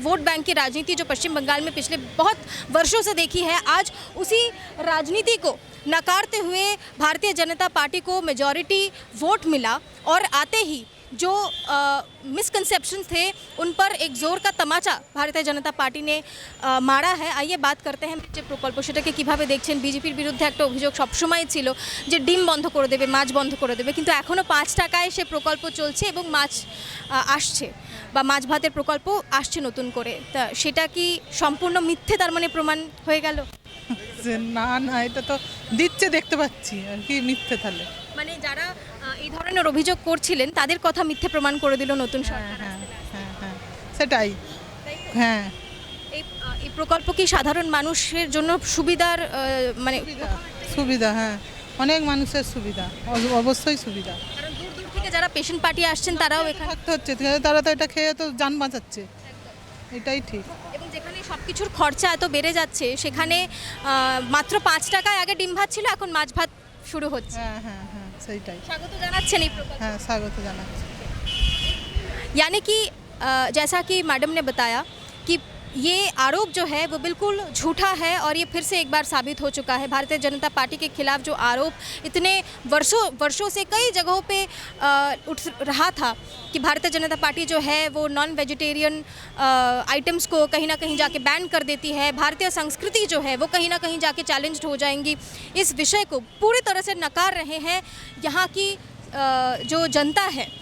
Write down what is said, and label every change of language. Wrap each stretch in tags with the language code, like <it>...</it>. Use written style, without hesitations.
<hi>Vote bank की राजनीति जो पश्चिम बंगाल में पिछले बहुत वर्षों से देखी है, आज उसी राजनीति को नकारते हुए भारतीय जनता पार्टी को मेजॉरिटी वोट मिला और आते ही जो मिसकंसेप्शन थे उन पर एक जोर का तमाचा भारतीय जनता पार्टी ने मारा है। आइए बात करते हैं</hi> <bn>যে প্রকল্প সেটাকে কিভাবে দেখছেন। বিজেপির বিরুদ্ধে একটা অভিযোগ সবসময় ছিল যে ডিম বন্ধ করে দেবে, মাছ বন্ধ করে দেবে, কিন্তু এখনও 5 টাকায় সে প্রকল্প চলছে এবং মাছ আসছে বা মাছ ভাতের প্রকল্প আসছে নতুন করে। তা সেটা কি সম্পূর্ণ মিথ্যে তার মানে প্রমাণ হয়ে গেল? না না, এটা তো দিচ্ছে দেখতে পাচ্ছি, আর কি মিথ্যে তাহলে। মানে যারা এই ধরনের অভিযোগ করছিলেন তাদের কথা মিথ্যে প্রমাণ করে দিল নতুন সরকার। হ্যাঁ, সেটাই। হ্যাঁ, এই প্রকল্প কি সাধারণ মানুষের জন্য সুবিধার মানে সুবিধা? হ্যাঁ, অনেক মানুষের সুবিধা, অবশ্যই সুবিধা। কারণ দূর দূর থেকে যারা পেশেন্ট পার্টি আসছেন তারাও এখানে থাকতে হচ্ছে, তারা তো এটা খেয়ে তো জান বাঁচাচ্ছে, এটাই ঠিক। এবং যেখানে সব কিছুর খরচা এত বেড়ে যাচ্ছে সেখানে মাত্র 5 টাকায় আগে ডিম ভাত ছিল, এখন মাছ ভাত শুরু হচ্ছে। হ্যাঁ, সেইটাই। স্বাগত জানাচ্ছেন এই প্রকল্প? হ্যাঁ, স্বাগত জানাচ্ছি।</bn> <hi>यानी कि जैसा कि मैडम ने बताया कि ये आरोप जो है वो बिल्कुल झूठा है और ये फिर से एक बार साबित हो चुका है। भारतीय जनता पार्टी के खिलाफ जो आरोप इतने वर्षों से कई जगहों पे उठ रहा था कि भारतीय जनता पार्टी जो है वो नॉन वेजिटेरियन आइटम्स को कहीं ना कहीं जाके बैन कर देती है, भारतीय संस्कृति जो है वो कहीं ना कहीं जाके चैलेंज्ड हो जाएंगी, इस विषय को पूरी तरह से नकार रहे हैं यहाँ की जो जनता है।</hi>